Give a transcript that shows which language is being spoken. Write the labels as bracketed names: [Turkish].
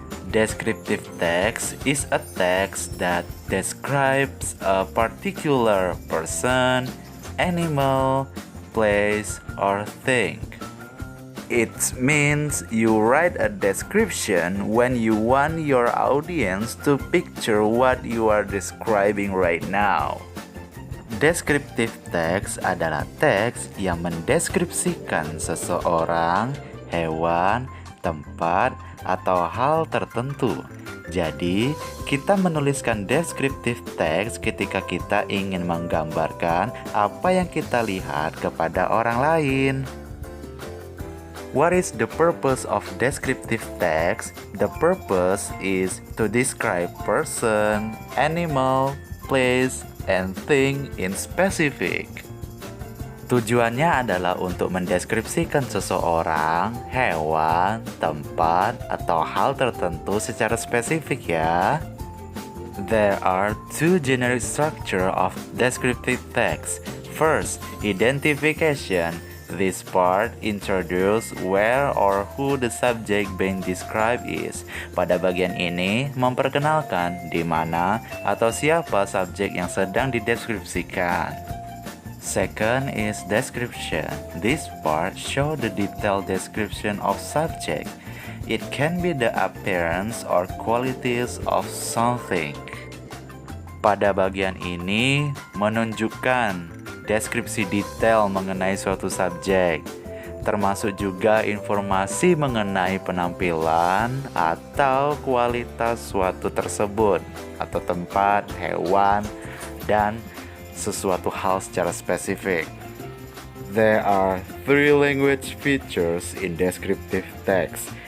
[English] Descriptive text is a text that describes a particular person, animal, place, or thing. It means you write a description when you want your audience to picture what you are describing right now. [Indonesian] Descriptive text adalah teks yang mendeskripsikan seseorang, hewan, tempat, atau hal tertentu. Jadi, kita menuliskan descriptive text ketika kita ingin menggambarkan apa yang kita lihat kepada orang lain. [English] What is the purpose of descriptive text? The purpose is to describe person, animal, place, and thing in specific. [Indonesian] Tujuannya adalah untuk mendeskripsikan seseorang, hewan, tempat, atau hal tertentu secara spesifik ya. [English] There are two generic structure of descriptive text. First, identification. This part introduce where or who the subject being described is. [Indonesian] Pada bagian ini memperkenalkan di mana atau siapa subjek yang sedang dideskripsikan. [English] Second is description. This part show the detailed description of subject. It can be the appearance or qualities of something. [Indonesian] Pada bagian ini menunjukkan deskripsi detail mengenai suatu subjek, termasuk juga informasi mengenai penampilan atau kualitas suatu tersebut, atau tempat, hewan, dan sesuatu hal secara spesifik. [English] There are three language features in descriptive text.